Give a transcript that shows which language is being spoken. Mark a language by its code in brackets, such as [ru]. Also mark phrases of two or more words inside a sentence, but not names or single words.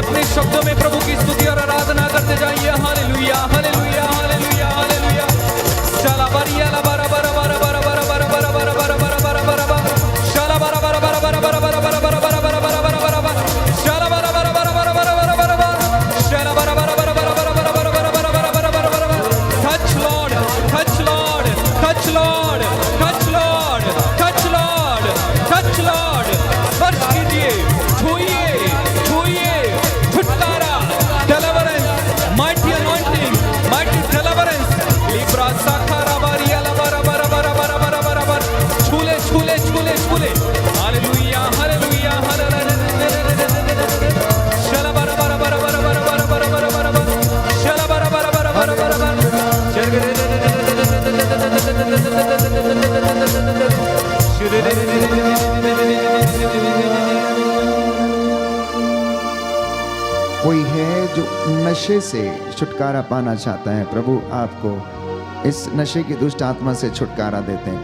[hi] शब्दों में प्रभु की स्तुति और आराधना करते जाइए। हालेलुया हालेलुया हालेलुया हालेलुया। शाला बरिया ला बरा बरा बरा बरा बरा बरा बरा बरा बरा बरा बरा बरा शाला बरा बरा बरा बरा बरा बरा बरा बरा बरा बरा बरा बरा बरा शाला बरा बरा बरा बरा बरा बरा बरा बरा शाला बरा बरा बरा बरा बरा बरा बरा बरा बरा बरा बरा बरा बरा। [en] Touch Lord, touch Lord, touch Lord, touch Lord, touch Lord, touch Lord। [hi] स्पर्श कीजिए, छूइए छूइए, छुटकारा, [en] डिलीवरेंस, mighty anointing, mighty deliverance। लिब्रा साखारा बारिया ला बरा बरा बरा बरा बरा बरा बरा। [hi] छूले छूले छूले छूले। हालेलुया हालेलुया हालेलुया। शाला बरा बरा बरा बरा बरा बरा बरा बरा बरा शाला बरा बरा बरा बरा बरा बरा। कोई है जो नशे से छुटकारा पाना चाहता है, प्रभु आपको इस नशे की दुष्ट आत्मा से छुटकारा देते हैं।